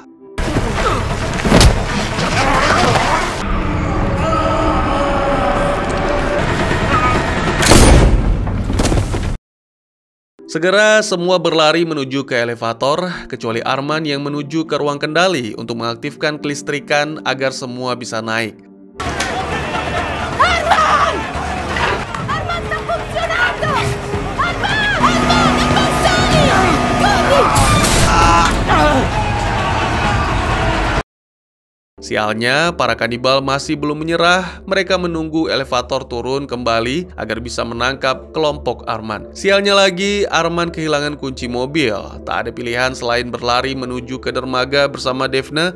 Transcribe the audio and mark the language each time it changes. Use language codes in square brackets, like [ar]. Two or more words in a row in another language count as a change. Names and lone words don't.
[id] Segera semua berlari menuju ke elevator, kecuali Arman yang menuju ke ruang kendali untuk mengaktifkan kelistrikan agar semua bisa naik. [it] Arman! Arman sta funzionando! Arman! Arman, i passaggi! Corri! [id] Sialnya, para kanibal masih belum menyerah. Mereka menunggu elevator turun kembali agar bisa menangkap kelompok Arman. Sialnya lagi, Arman kehilangan kunci mobil. Tak ada pilihan selain berlari menuju ke dermaga bersama Daphne.